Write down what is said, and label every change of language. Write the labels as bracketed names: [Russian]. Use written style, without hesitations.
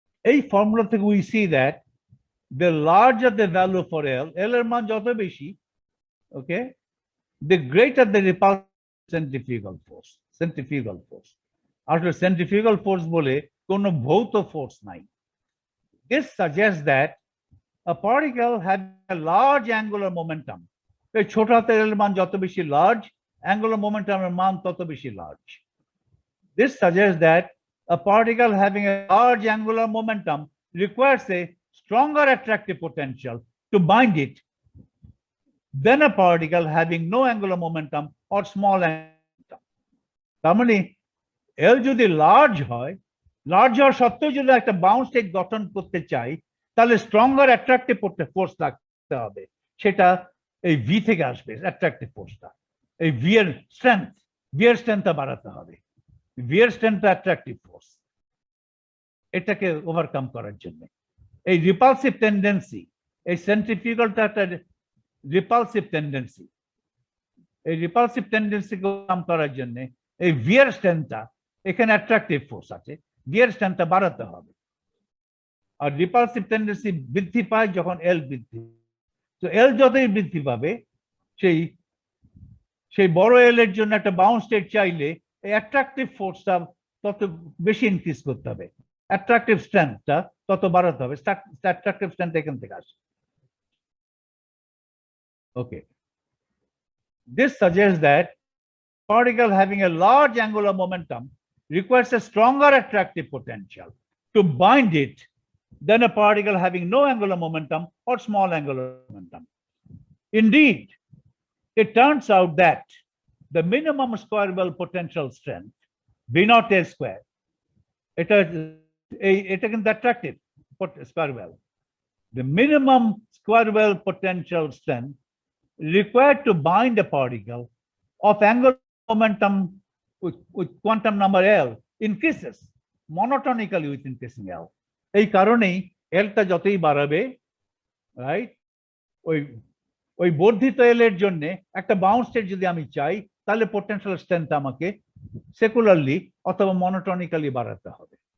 [Bangla] এই ফর্মুলা থেকে [English] we see that the larger the value for L, [Bangla] L এর মান যত বেশি, [English] okay, the greater the repulsive centrifugal force, centrifugal force. [Bangla] আসলে centrifugal force বলে কোনো ভৌত ফোর্স নাই। [English] This suggests that a particle having a large angular momentum, [Bangla] এই ছোট হাতের L এর মান যত বেশি লার্জ, angular momentum এর মান তত বেশি large. [English] This suggests that a particle having a large angular momentum requires a stronger attractive potential to bind it than a particle having no angular momentum or small angular momentum. [Bangla] তার মানে L যদি large হয়, large হওয়ার সত্ত্বেও যদি একটা bound state গঠন করতে চাই, তাহলে স্ট্রঙ্গার অ্যাট্রাকটিভ ফোর্স লাগবে। হবে, সেটা এই ভি থেকে আসবে অ্যাট্রাকটিভ ফোর্সটা। এই ভি এর স্ট্রেংথটা বাড়াতে হবে। ভি এর স্ট্রেংথটা অ্যাট্রাকটিভ ফোর্স, এটাকে ওভারকাম করার জন্য এই রিপালসিভ টেন্ডেন্সি, এই সেন্ট্রিফিউগালটা একটা রিপালসিভ টেন্ডেন্সি, এই রিপালসিভ টেন্ডেন্সিকে ওভারকাম করার জন্য এই ভি এর স্ট্রেংথটা, এখানে অ্যাট্রাকটিভ ফোর্স আছে, ভি এর স্ট্রেংথটা বাড়াতে হবে। আর রিপালসিভ টেন্ডেন্সি বৃদ্ধি পায় যখন এল বৃদ্ধি, তো এল যতই বৃদ্ধি পাবে সেই বড় এল এর জন্য একটা বাউন্স স্টেট চাইলে এই অ্যাট্রাকটিভ ফোর্সটা তত বেশি ইনক্রিজ করতে হবে, অ্যাট্রাকটিভ স্ট্রেংথটা তত বাড়াতে হবে। অ্যাট্রাকটিভ স্ট্রেংথ এখান থেকে আসে। [English] Okay, this suggests that particle having a large angular momentum requires a stronger attractive potential to bind it than a particle having no angular momentum or small angular momentum. Indeed, it turns out that the minimum square well potential strength, V naught A square, it is attractive square well. The minimum square well potential strength required to bind a particle of angular momentum with quantum number L increases monotonically with increasing L. [Bangla] এই কারণেই এলটা যতই বাড়াবে, right, ওই বর্ধিত এল এর জন্য একটা bounce state যদি আমি চাই, তাহলে পোটেনশিয়াল স্ট্রেংথ আমাকে সেকুলারলি অথবা মনোটনিক্যালি বাড়াতে হবে।